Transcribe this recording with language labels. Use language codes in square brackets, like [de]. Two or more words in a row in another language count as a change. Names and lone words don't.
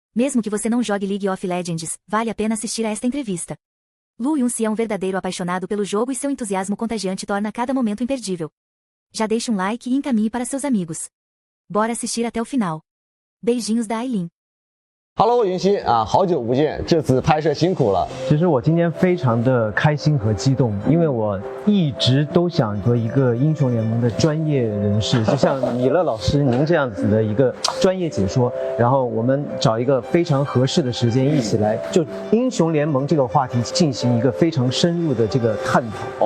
[pt] Mesmo que você não jogue League of Legends, vale a pena assistir a esta entrevista. Lu Yunxi é um verdadeiro apaixonado pelo jogo e seu entusiasmo contagiante torna cada momento imperdível. Já deixe um like e encaminhe para seus amigos. Bora assistir até o final. Beijinhos da Aileen。 [zh] Hello， 云溪啊，好久不见，这次拍摄辛苦了。其实我今天非常的开心和激动，因为我一直都想做一个英雄联盟的专业人士，就像米勒老师您这样子的一个专业解说，然后我们找一个非常合适的时间一起来就英雄联盟这个话题进行一个非常深入的这个探讨。